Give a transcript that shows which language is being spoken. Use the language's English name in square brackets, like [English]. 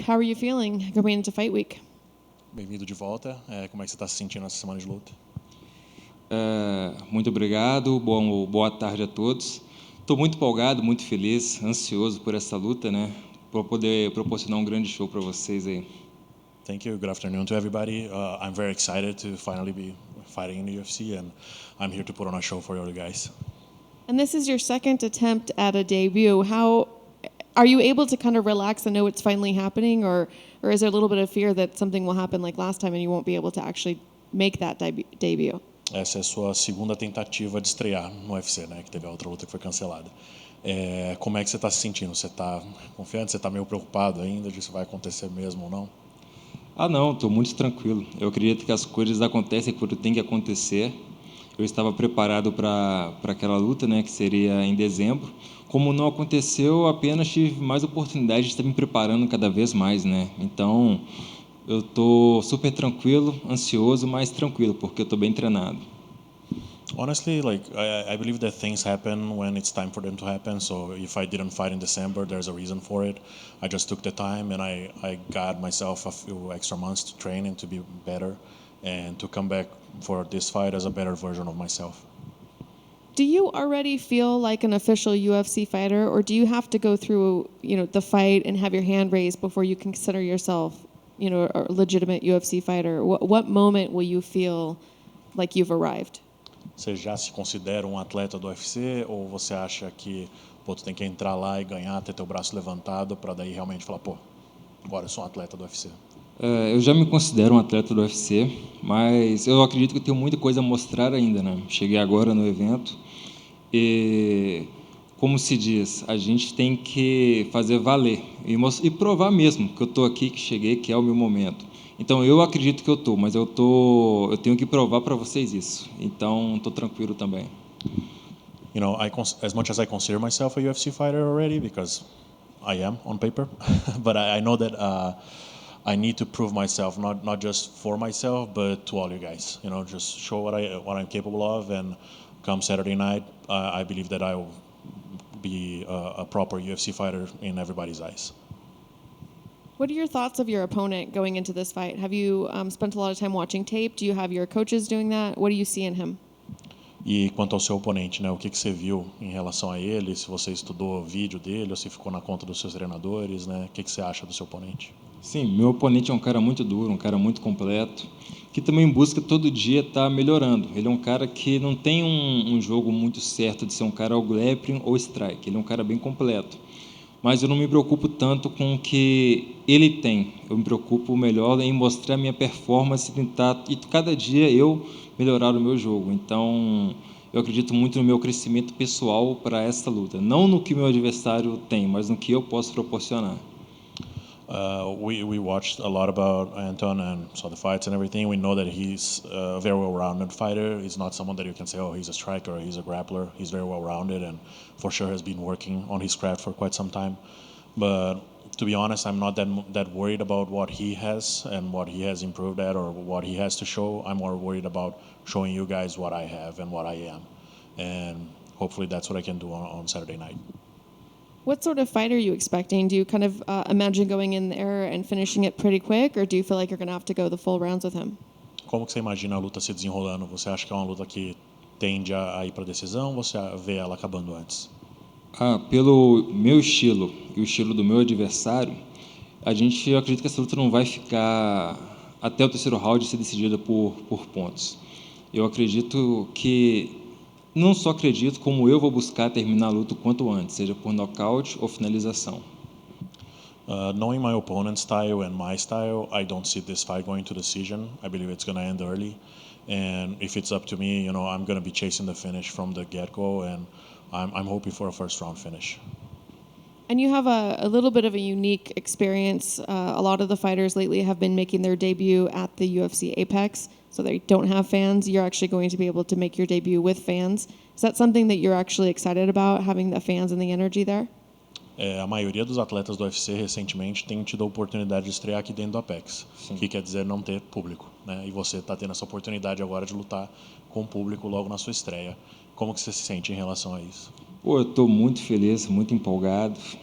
[English] How are you feeling going into fight week? [Portuguese] Bem-vindo de volta. Como é que você está se sentindo nessa semana de luta? Muito obrigado, boa tarde a todos. Estou muito empolgado, muito feliz, ansioso por essa luta, né? Para poder proporcionar um grande show para vocês aí. [English] Thank you. Good afternoon to everybody. I'm very excited to finally be fighting in the UFC, and I'm here to put on a show for you guys. And this is your second attempt at a debut. How are you able to kind of relax and know it's finally happening, or is there a little bit of fear that something will happen like last time and you won't be able to actually make that debut? [Portuguese] Essa é a sua segunda tentativa de estrear no UFC, né? Que teve a outra luta que foi cancelada. Como é que você está se sentindo? Você está confiante? Você está meio preocupado ainda de se vai acontecer mesmo ou não? Não, estou muito tranquilo. Eu acredito que as coisas acontecem quando tem que acontecer. Eu estava preparado para aquela luta, né, que seria em dezembro. Como não aconteceu, apenas tive mais oportunidade de estar me preparando cada vez mais, né? Então, eu estou super tranquilo, ansioso, mas tranquilo, porque eu estou bem treinado. [English] Honestly, I believe that things happen when it's time for them to happen. So if I didn't fight in December, there's a reason for it. I just took the time and I got myself a few extra months to train and to be better and to come back for this fight as a better version of myself. Do you already feel like an official UFC fighter, or do you have to go through, the fight and have your hand raised before you consider yourself, a legitimate UFC fighter? What moment will you feel like you've arrived? [Portuguese] Você já se considera um atleta do UFC ou você acha que tu tem que entrar lá e ganhar, ter teu braço levantado para daí realmente falar, agora eu sou um atleta do UFC? Eu já me considero um atleta do UFC, mas eu acredito que eu tenho muita coisa a mostrar ainda, né? Cheguei agora no evento e, como se diz, a gente tem que fazer valer e provar mesmo que eu estou aqui, que cheguei, que é o meu momento. Então eu acredito que eu estou, mas eu tenho que provar para vocês isso. Então estou tranquilo também. [English] As much as I consider myself a UFC fighter already, because I am on paper, but I know that I need to prove myself, not just for myself, but to all you guys. Just show what I'm capable of, and come Saturday night, I believe that I will be a proper UFC fighter in everybody's eyes. What are your thoughts of your opponent going into this fight? Have you spent a lot of time watching tape? Do you have your coaches doing that? What do you see in him? [Portuguese] E quanto ao seu oponente, né? O que você viu em relação a ele? Se você estudou o vídeo dele ou se ficou na conta dos seus treinadores, né? O que você acha do seu oponente? Sim, meu oponente é um cara muito duro, um cara muito completo, que também busca todo dia estar melhorando. Ele é um cara que não tem um jogo muito certo de ser um cara ao grappling ou strike. Ele é um cara bem completo. Mas eu não me preocupo tanto com o que ele tem. Eu me preocupo melhor em mostrar a minha performance e cada dia eu melhorar o meu jogo. Então, eu acredito muito no meu crescimento pessoal para essa luta. Não no que meu adversário tem, mas no que eu posso proporcionar. [English] We watched a lot about Anton and saw the fights and everything. We know that he's a very well-rounded fighter. He's not someone that you can say, he's a striker or he's a grappler. He's very well-rounded and for sure has been working on his craft for quite some time. But to be honest, I'm not that worried about what he has and what he has improved at or what he has to show. I'm more worried about showing you guys what I have and what I am. And hopefully that's what I can do on Saturday night. What sort of fight are you expecting? Do you kind of imagine going in there and finishing it pretty quick, or do you feel like you're going to have to go the full rounds with him? [Portuguese] Como que você imagina a luta se desenrolando? Você acha que é uma luta que tende a ir para decisão ou você vê ela acabando antes? Pelo meu estilo e o estilo do meu adversário, eu acredito que essa luta não vai ficar até o terceiro round ser decidida por pontos. Eu acredito que não só acredito, como eu vou buscar terminar a luta o quanto antes, seja por nocaute ou finalização. [English] Knowing my opponent's style and my style, I don't see this fight going to decision. I believe it's going to end early. And if it's up to me, I'm going to be chasing the finish from the get-go, and I'm hoping for a first-round finish. And you have a little bit of a unique experience. A lot of the fighters lately have been making their debut at the UFC Apex, so they don't have fans. You're actually going to be able to make your debut with fans. Is that something that you're actually excited about, having the fans and the energy there? [Portuguese] A maioria dos atletas do UFC recentemente tem tido a oportunidade de estrear aqui dentro do Apex, que quer dizer não ter público, né? E você está tendo essa oportunidade agora de lutar com o público logo na sua estreia. Como que você se sente em relação a isso? Eu estou muito feliz, muito empolgado.